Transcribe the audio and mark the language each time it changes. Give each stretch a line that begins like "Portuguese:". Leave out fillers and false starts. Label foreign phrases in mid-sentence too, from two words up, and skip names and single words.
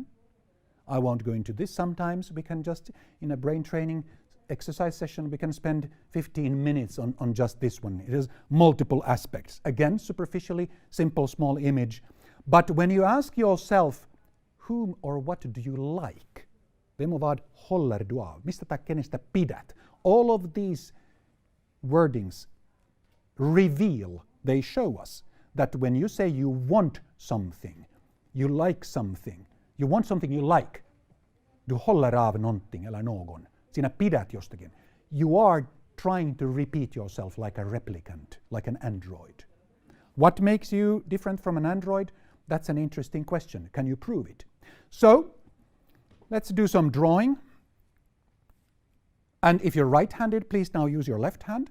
English: I won't go into this. Sometimes we can just, in a brain training exercise session, we can spend 15 minutes on just this one. It has multiple aspects. Again, superficially, simple, small image. But when you ask yourself, whom or what do you like?
Swedish: Vem och vad håller du av?
Finnish: Mistä tai kenestä pidät?
English: All of these wordings reveal, they show us that when you say you want something, you like something, you want something you like,
Swedish: du håller av någonting eller någon,
Finnish: sinä pidät jostakin,
English: you are trying to repeat yourself like a replicant, like an android. What makes you different from an android? That's an interesting question. Can you prove it? So, let's do some drawing. And if you're right-handed, please now use your left hand.